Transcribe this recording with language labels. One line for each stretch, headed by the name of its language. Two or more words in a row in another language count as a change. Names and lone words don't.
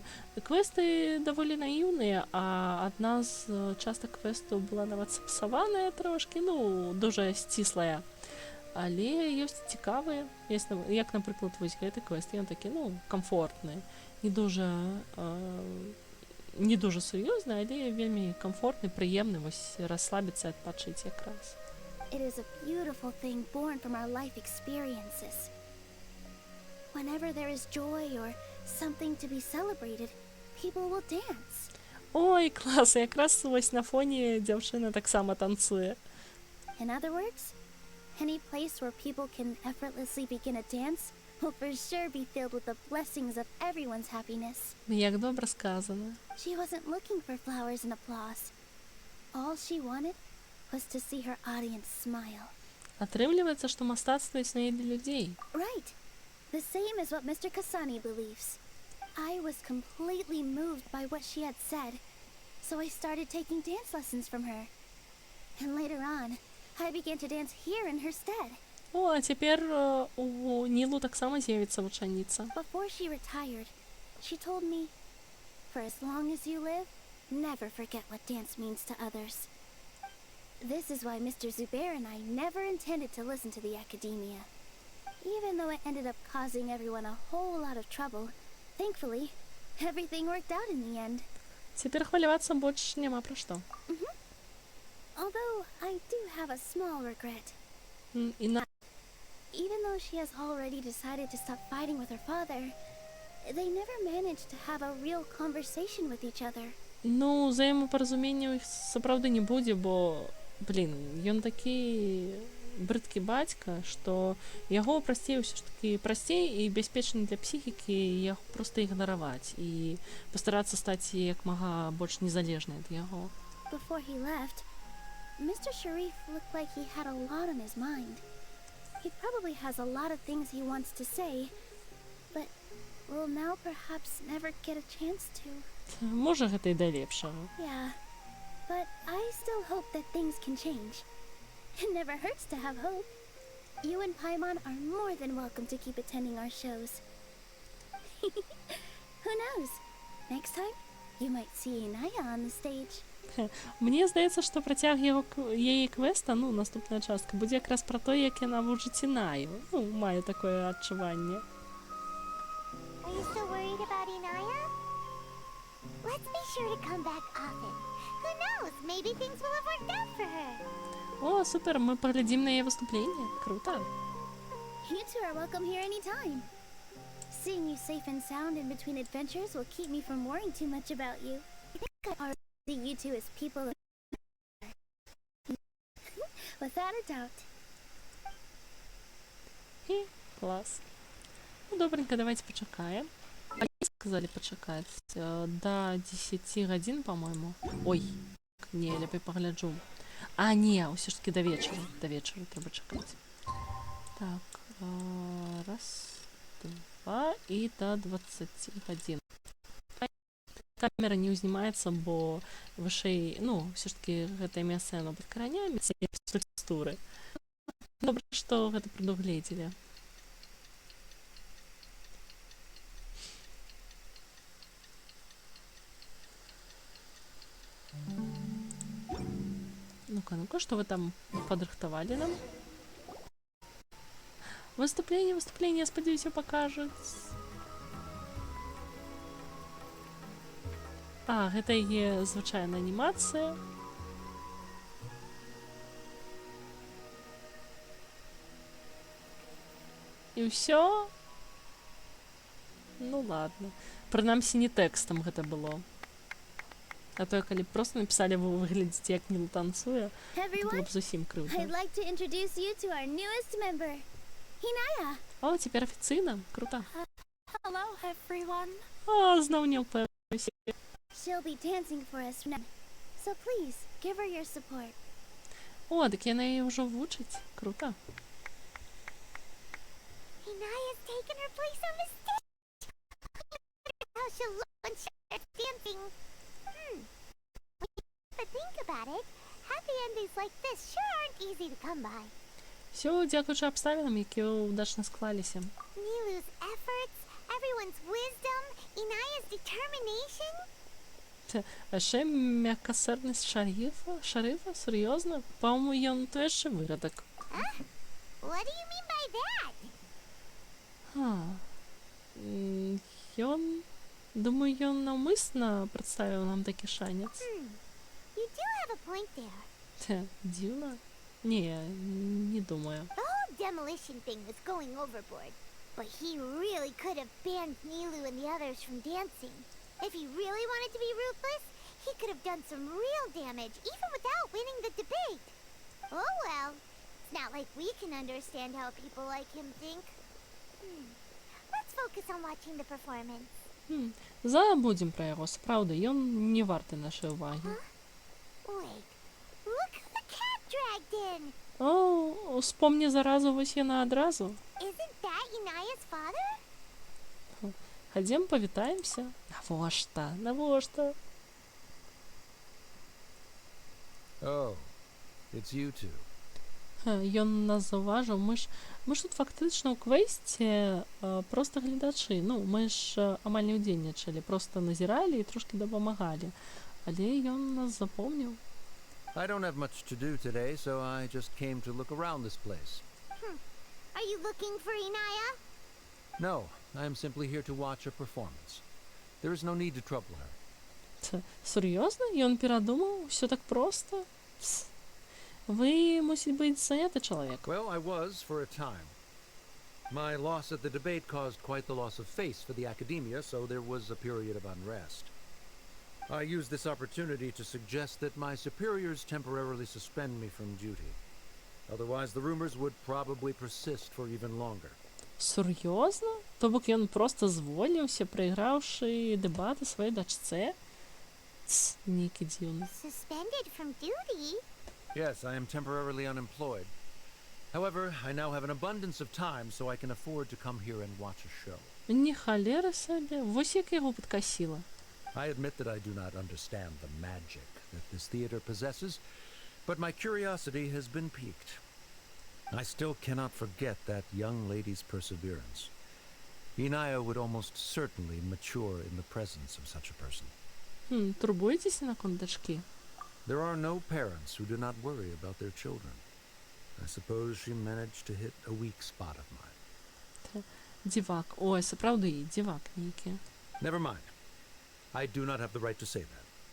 Belarusian: Квесты даволі наіўныя, а адна з частак квестаў была нават сапсаваная трошкі, дуже сціслая. Але ёсць цікавыя, як, напрыклад, вось гэты квест, ён такі, камфортны, не дуже сур'ёзны, але вельмі камфортны, прыемны, вось расслабіцца, адпачыць якраз.
English: It is a beautiful thing born from our life experiences. Whenever there is joy or something to be celebrated, people will dance.
Belarusian: Ой, клас, якраз вось на фоне дзяўчына таксама танцуе.
English: In other words, any place where people can effortlessly begin a dance will for sure be filled with the blessings of everyone's happiness.
Belarusian: Як добра сказана.
English: She wasn't looking for flowers and applause. All she wanted was to see her audience smile.
Belarusian: Атрымліваецца, што мастацтва існуе для людзей.
English: Right. The same as what Mr. Kasani believes. I was completely moved by what she had said, so I started taking dance lessons from her. And later on, I began to dance here in her stead.
Belarusian: О, а цяпер у Нілу таксама з'явіцца вучаніца.
English: Before she retired, she told me, for as long as you live, never forget what dance means to others. This is why Mr. Zubair and I never intended to listen to the academia. Even though it ended up causing everyone a whole lot of trouble, thankfully, everything worked out in the end.
Belarusian: Цяпер хвалявацца больш няма пра што.
English: Although I do have a small regret. Even though she has already decided to stop fighting with her father, they never managed to have a real conversation with each other.
Belarusian: Взаємопорозуміння у їх сапраўды не будзе, бо, ён такі брыдкі бацька, што яго прасцей ўсё ж такі прасцей і бяспечна для псіхікі яго проста ігнараваць і пастарацца стаць як мага больш незалежнай ад яго.
English: Before he left, Mr. Sharif looked like he had a lot on his mind. He probably has a lot of things he wants to say, but will now perhaps never get a chance to.
Belarusian: Можа, гэта і да лепшага.
English: Yeah, But I still hope that things can change. It never hurts to have hope. You and Paimon are more than welcome to keep attending our shows. Who knows? Next time, you might see Inaya on the stage.
Ukrainian: Мені здається, що протяг її квеста, ну, наступна частка, буде якраз про те, як вона вужить Інаю. Ну, маю таке відчування.
English: Are you still worried about Inaya? Let's be sure to come back often. Who knows? Maybe things will have worked out for her.
Ukrainian: О, супер, ми поглядим на її виступлення. Круто.
English: You two are welcome here anytime. Seeing you safe and sound in between adventures will keep me from worrying too much about you. I think I already see you two as people of without a doubt.
Ukrainian: І клас. Ну, добренько, давайте почекаємо. А як сказали почекати? До 10 годин, по-моєму. Ой, ні, я погляджу. А, ні, все ж таки до вечора. До вечора треба чекати. Так, раз, два і до 20 годин.
Belarusian: Камера не узнімається, бо вышэй, ну,
Ukrainian: все ж таки
Belarusian: гэта месца яно пад каранямі, ці текстуры. Добра, што гэта прадугледзелі.
Russian: Ну-ка, ну-ка, что вы там подрыхтовали нам? Выступление, выступление, сподіваюсь, покажут.
Belarusian: А, гэта є звычайная анімацыя. І ўсё?
Russian: Ну ладно.
Belarusian: Прынамсі не тэкстам гэта было. А то, калі просто написали, вы выглядите, як Нілу танцуе, это было б зусім крыўдна.
English: I'd like to introduce you to our newest member, Inaya.
Belarusian: О, цяпер афіцыйна? Круто.
English: Hello, everyone.
Belarusian: О, зноў не ўпэўнюся.
English: She'll be dancing for us now. So please, give her your support.
Belarusian: О, так яна яе ўжо вучыць. Круто.
English: Inaya's taken her place on the stage. How she'll look when she starts dancing. But think about it. Happy endings like this sure aren't easy to come by.
Belarusian: Все, дзякуючы абставінам, якія ўдачна склаліся.
English: Nilu's efforts, everyone's wisdom, Inaya's determination.
Belarusian: А яшчэ мяккасэрнасць шарыфа? Сур'ёзна? Па-моему, ён то яшчэ вырадак.
English: What do you mean by that?
Belarusian: Думаю, ён наўмысна прадставіў нам такі шанец.
English: You do have a point there.
Belarusian: Дзіўна? Не, не думаю.
English: The whole demolition thing was going overboard. But he really could have banned Nilou and the others from dancing. If he really wanted to be ruthless, he could have done some real damage, even without winning the debate. Oh well. It's not like we can understand how people like him think. Let's focus on watching the performance.
Belarusian: Забудзем пра яго, сапраўды, ён не варты нашай увагі.
English: Wait, look who the cat dragged in.
Belarusian: О, успомні заразу, вось яна адразу.
English: Isn't that Inaya's father?
Belarusian: Хадзем, павітаемся. Навошта?
English: Oh, it's you two.
Belarusian: Ён нас заўважыў. Мы ж тут фактычна ў квесце проста гледачы. Ну, мы ж амаль не ўдзельнічалі, проста назіралі і трошкі дапамагалі. Але ён нас запомніў.
English: I don't have much to do today, so I just came to look around this place. Are you looking for Inaya? No, I am simply here to watch a performance. There is no need to trouble her.
Belarusian: Сур'ёзна? Ён перадумаў? Усё так проста? Вы, мусіць быць, заняты чалавек.
English: Well, I was for a time. My loss at the debate caused quite the loss of face for the academia, so there was a period of unrest. I used this opportunity to suggest that my superiors temporarily suspend me from duty. Otherwise, the rumors would probably persist for even longer.
Belarusian: Сур'ёзна? То бок ён проста звольніўся, прайграўшы дэбаты сваёй дачцэ? Нейкі дзіўны.
English: Suspended from duty? Yes, I am temporarily unemployed. However, I now have an abundance of time, so I can afford to come here and watch a show.
Belarusian: Не халера сабе. Вось як яго падкасіла.
English: I admit that I do not understand the magic that this theater possesses, but my curiosity has been piqued. I still cannot forget that young lady's perseverance. Inaya would almost certainly mature in the presence of such a person.
Ukrainian: Турбуєтеся на дочки?
English: There are no parents who do not worry about their children. I suppose she managed to hit a weak spot of mine.
Ukrainian: Дівак. Ой, це правда і дівак ніякий.
English: Never mind. I do not have the right to say that.